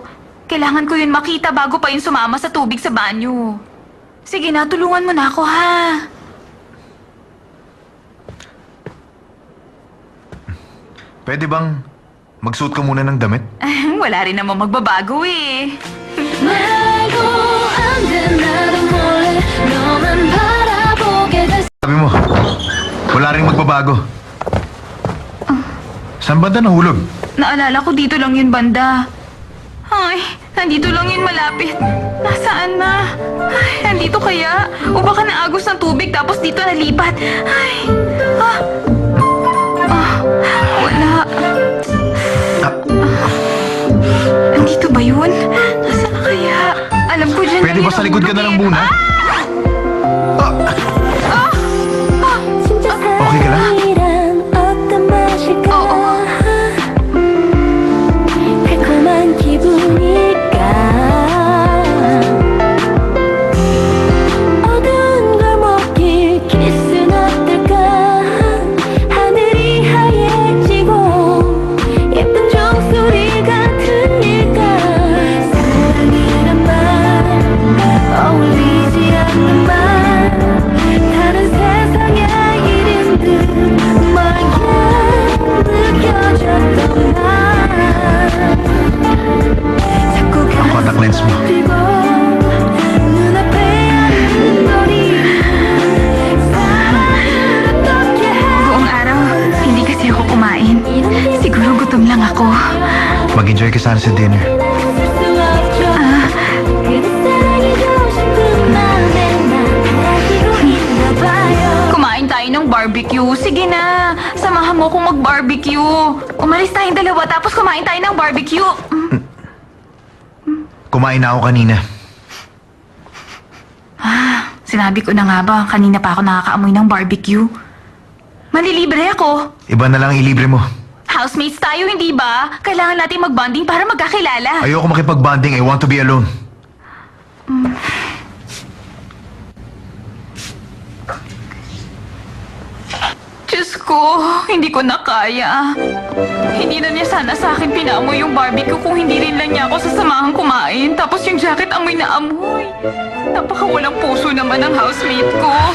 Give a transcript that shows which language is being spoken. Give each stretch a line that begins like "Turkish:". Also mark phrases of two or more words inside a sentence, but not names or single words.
Filipino: Kailangan ko yun makita bago pa yun sumama sa tubig sa banyo. Sige na, tulungan mo na ako, ha? Pwede bang magsuot ka muna ng damit? Wala rin naman magbabago eh.
Korean: 말고 안돼 나도 몰래 너만 바라보게 됐어
Filipino: Sabi mo, wala rin magbabago. Saan banda nahulog? Naalala ko dito lang yun banda. Ay, nandito lang yun malapit. Nasaan na? Ay, nandito kaya? O baka naagos ng tubig tapos dito nalipat? Ay, wala. Nandito ba yun? Nasaan na kaya? Alam ko dyan Pwede lang ba sa likod ka na lang muna?
Korean: 진짜
Filipino: Okay ka lang?
Korean: 사랑이란 어떤 맛일까 달콤한 기분일까 어두운 골목길 키스는 어떨까 하늘이 하얘지고 예쁜 종소리가 들릴까 사랑이란 말 어울리지 않는 말 다른 세상의 이름들 멀게 느껴졌던 날 자꾸
Filipino: Ang
English: contact lens
Filipino: mo.
Korean: 들고 눈앞에 아름돌이 사랑을 어떻게 해
Filipino: Buong araw, hindi kasi ako kumain. Siguro gutom lang ako. Mag-enjoy ka sana sa dinner.
Korean: 수 없죠 그대 사랑해주고 싶은 마음에 난 가지고 있나 봐요
Filipino: Kumain tayo ng barbecue. Sige na, samahan mo akong mag-barbecue. Umalis tayong dalawa tapos kumain tayo ng barbecue. Kumain na ako kanina. Sinabi ko na nga ba, kanina pa ako nakakaamoy ng barbecue. Malilibre ako. Iba na lang ilibre mo. Housemates tayo, hindi ba? Kailangan natin mag-bonding para magkakilala. Ayoko makipag-bonding.
English: I want to be alone.
Filipino: Diyos ko, hindi ko na kaya. Hindi na niya sana sa akin pinamoy yung barbecue kung hindi rin lang niya ako sasamahan kumain. Tapos yung jacket amoy na amoy. Napakawalang puso naman ng housemate ko.